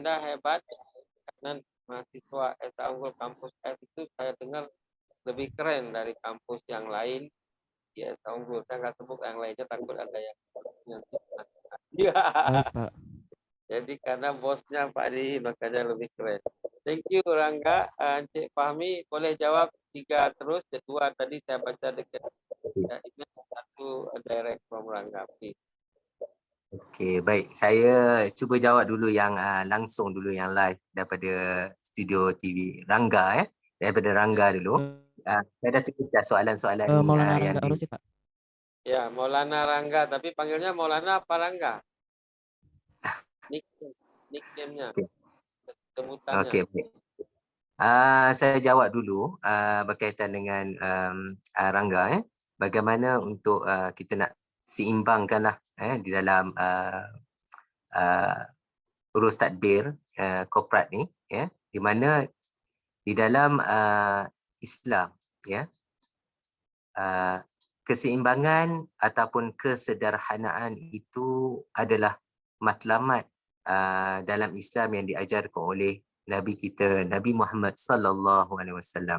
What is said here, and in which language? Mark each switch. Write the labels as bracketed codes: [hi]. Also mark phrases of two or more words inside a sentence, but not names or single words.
[id] Anda hebat karena mahasiswa SA Unggul Kampus F itu saya dengar lebih keren dari kampus yang lain di SA Unggul. Saya nggak sebut yang lainnya, takut ada yang nanti. Ya. Baik, Pak. Jadi karena bosnya Pak Di, makanya lebih keren. [en] Thank you Rangga. [ms] Cik Fahmi boleh jawab 3 terus. 2 tadi saya baca dekat. Ini 1 [en] direct from [ms] Rangga. Please. Okey, baik. Saya cuba jawab dulu yang langsung dulu yang live daripada studio TV Rangga daripada Rangga dulu. Saya dah cukup dah soalan-soalan ni Maulana yang [id] Rangga Arusi, Pak. Ya, Maulana Rangga, tapi panggilnya Maulana apa Rangga? Nickname-nya, Okey. sebutannya. [ms] Okey, baik. Saya jawab dulu berkaitan dengan Rangga bagaimana untuk kita nak seimbangkanlah di dalam urus tadbir korporat ni di mana di dalam Islam keseimbangan ataupun kesederhanaan itu adalah matlamat dalam Islam yang diajarkan oleh Nabi kita Nabi Muhammad [ar] صلى الله عليه وسلم.